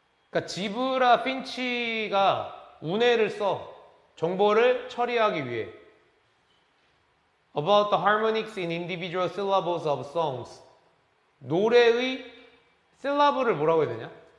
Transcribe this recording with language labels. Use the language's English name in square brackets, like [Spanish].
[Korean] 그러니까 지브라 핀치가 우뇌를 써. 정보를 처리하기 위해. [English] About the harmonics in individual syllables of songs. [Korean] 노래의 실라블을 뭐라고 해야 되냐?